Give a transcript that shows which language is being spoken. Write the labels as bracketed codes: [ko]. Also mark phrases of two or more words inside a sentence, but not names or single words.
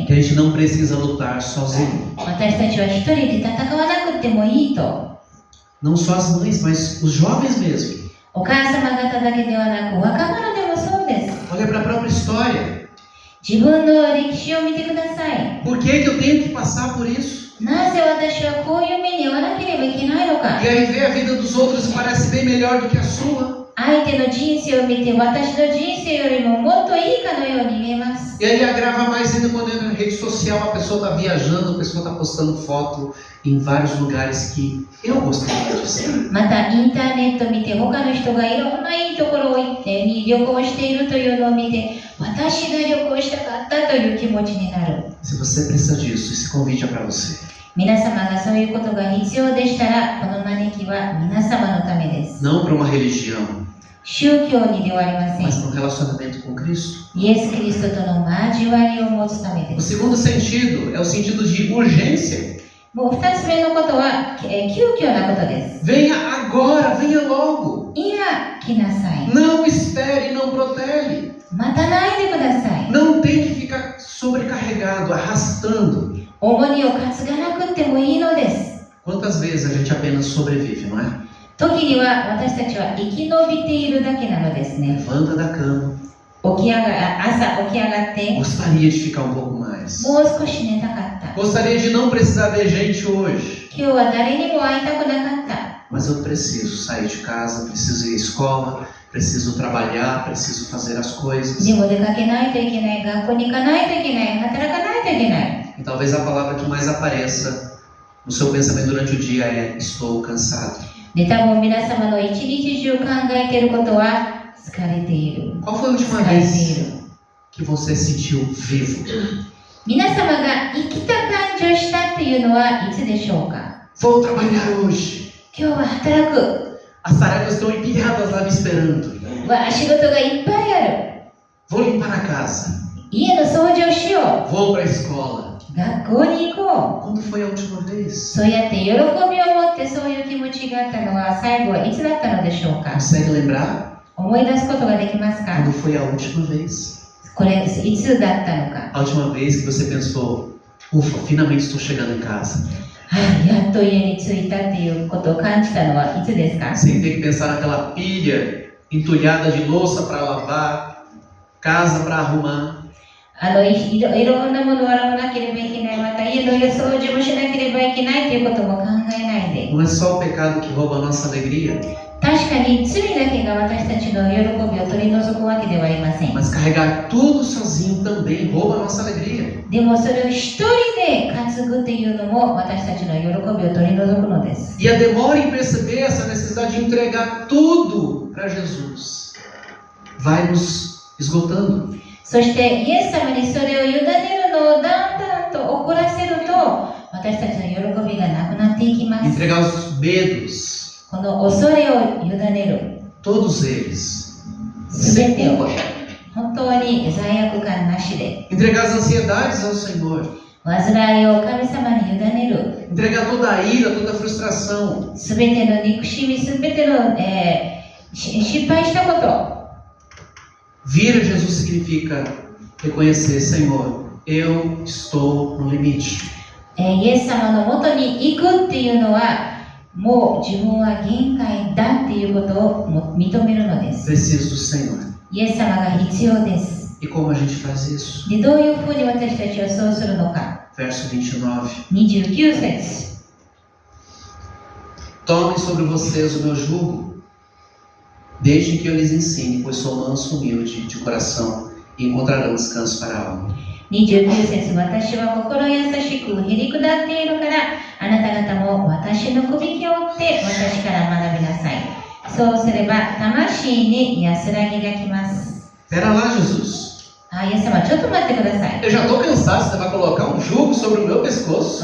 [pt] Que a gente não precisa lutar sozinho. [ja] 私たちは一人で戦わなくてもいいと。 [pt] Não só as mães, mas os jovens mesmo. [ja] お母様方だけではなく若者でもそうです。 [pt] Olha para a própria história. [ja] 自分の歴史を見てください。 [pt] Por que que eu tenho que passar por isso? [ja] なぜ私はこういう目に遭わなければいけないのか。 [pt] E aí ver a vida dos outros e parece bem melhor do que a sua. [ja] 相手の人生を見て私の人生よりももっといいかのように見えます。 [pt] E aí agrava mais ainda quando entra na rede social, a pessoa está viajando, a pessoa está postando foto em vários lugares que eu gostaria de estar. [ja] またインターネットを見て他の人がいろんないいところを行って旅行しているというのを見て私が旅行したかったという気持ちになる。 [pt] Se você precisa disso, esse convite é para você. [ja] 皆様がそういうことが必要でしたらこの招きは皆様のためです。 [pt] Não para uma religião, [ja] 宗教にではありませ [pt] mas [ja] ん。 [pt] para um relacionamento com Cristo. [ja] イエス・キリストとの交わりを持つためで [pt] O [ja] す。 [pt] segundo sentido é o sentido de urgência. [ja] もう二つ目のことは、急遽なことです。 [pt] Venha agora, venha logo. [ja] 今来なさい。 [pt] Não espere, não protele. [ja] 待たないでください。 [pt] Não tem que ficar sobrecarregado, arrastando. [ja] 重荷を担がなくてもいいのです。 [pt] Quantas vezes a gente apenas sobrevive, não é? [ja] 時には私たちは生き延びているだけなのですね。 [pt] Levanta da cama. [ja] 朝起き上がって、 [pt] Gostaria de ficar um pouco mais. [ja] もう少し寝たかった。 [pt] Gostaria de não precisar ver gente hoje. [ja] 今日は誰にも会いたくなかった。 [pt] Mas eu preciso sair de casa, preciso ir à escola, preciso trabalhar, preciso fazer as coisas. [ja] でも出かけないといけない、学校に行かないといけない、働かないといけない。 [pt] E talvez a palavra que mais apareça no seu pensamento durante o dia é estou cansado. [ja] で、多分皆様の一日中考えていることは疲れている。 [pt] Qual foi a última [ja] 疲れてい [pt] vez [ja] る。 [pt] que você sentiu vivo? [ja] 皆様が生きた感じをしたっていうのはいつでしょうか。 [pt] Vou trabalhar hoje. [ja] 今日は働く。 [pt] As tarefas estão empilhadas lá me esperando. [ja] 仕事がいっぱいある。 [pt] Vou limpar a casa. [ja] 家の掃除をしよ [pt] Vou para a escola. [ja] う。学校に行こう。 [pt] Quando foi a última vez? [ja] そうやって喜びを持ってそういう気持ちがあったのは最後はいつだったのでしょうか。 [pt] Consegue lembrar? [ja] 思い出すことができますか。 [pt] Quando foi a última vez? [ja] これいつだったのか。 [pt] A última vez que você pensou, ufa, finalmente estou chegando em casa. [ja] やっと家に着いたっていうことを感じたのはいつですか。 [pt] Sem ter que pensar naquela pilha entulhada de louça para lavar, casa para arrumar. [ja] いろんなものを洗わなければいけない、また家の掃除もしなければいけないということも考えないで。 [pt] Não é só o pecado que rouba a nossa alegria, [ja] 確かに罪だけが私たちの喜びを取り除くわけではありません。 [pt] mas carregar tudo sozinho também rouba a nossa alegria. [ja] でもそれを一人で担ぐっていうのも私たちの喜びを取り除くのです。 [pt] E a demora em perceber essa necessidade de entregar tudo para Jesus vai nos esgotando. [ja] そしてイエス様にそれを委ねるのをだんだんと怒らせると私たちの喜びがなくなっていきます。 [pt] Entregar os medos, [ja] この恐れを委ねる。 [pt] todos eles, [ja] すべ [pt] sem [ja] てを [pt] culpa. [ja] 本当に罪悪感なしで。 [pt] Entregar as ansiedades ao Senhor. [ja] 煩いを神様に委ねる。 [pt] Entregar toda a ira, toda a frustração. [ja] すべての憎しみ、すべての、失敗したこと。 [pt] Vir a Jesus significa reconhecer, Senhor, eu estou no limite. [ja] イエス様のもとに行くっていうのはもう自分は限界だっていうことを認めるのです。 [pt] Preciso do Senhor. [ja] イエス様が必要です。 [pt] E como a gente faz isso? [ja] で、どういうふうに私たちはそうするのか。 [pt] Verso 29. [ja] 29節。 [pt] Tomem sobre vocês o meu jugo, desde que eu lhes ensine, pois sou manso e humilde de coração, e encontrarão descanso para a alma. [ja] 29 節。私は心優しくへり下っているからあなた方も私のくびきを追って私から学びなさい。そうすれば魂に安らぎがきます。 [pt] Pera lá, Jesus. [ja] イエス様ちょっと待ってください。 [pt] Eu já estou cansado, você vai colocar um jugo sobre o meu pescoço?